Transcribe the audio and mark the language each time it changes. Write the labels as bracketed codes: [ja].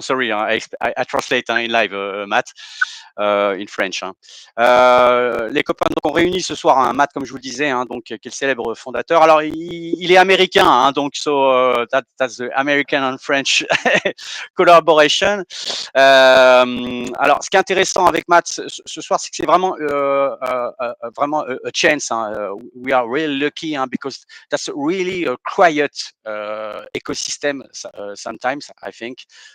[en] Sorry, I translate in live, Matt, in French. [fr] Les copains, donc on réunit ce soir Matt, comme je vous le disais, donc qui est le célèbre fondateur. Alors il est américain, donc [en] so that's the American and French collaboration. [fr] Alors ce qui est intéressant avec Matt ce soir, c'est que c'est vraiment vraiment [en] a chance. We are really lucky because that's really a quiet ecosystem sometimes, I think.